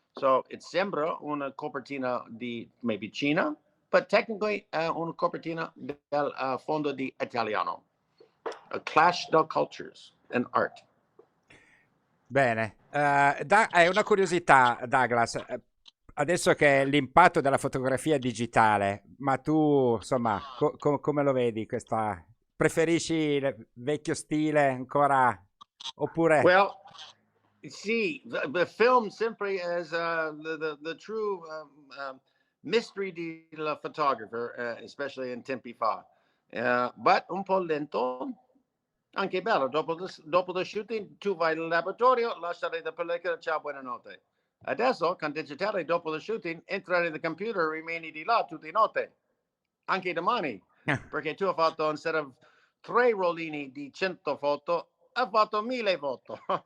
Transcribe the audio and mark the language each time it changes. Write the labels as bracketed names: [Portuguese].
[English] So [Italian] it sembra una copertina di [English] maybe [Italian] Cina, [English] but technically [Italian] una copertina del fondo di italiano. [English] A clash of cultures and art. [Italian] Bene, è una curiosità, Douglas. Adesso che l'impatto della fotografia digitale, ma tu, insomma, come lo vedi questa? Preferisci il vecchio stile ancora oppure? [English] Well, see, the film [Italian] sempre [English] as the true mystery [Italian] del [English] photographer, especially [Italian] in tempi fa. [English] But [Italian] un po' lento, anche bello. Dopo lo shooting, tu vai al laboratorio, lasciare la pellicola, ciao, buonanotte. Adesso, con digitale, dopo lo shooting, entrare nel computer, rimani di là tutte notte, anche domani, perché tu hai fatto, [English] instead of [Italian] 3 rollini di 100 foto, ha fatto 1000 foto.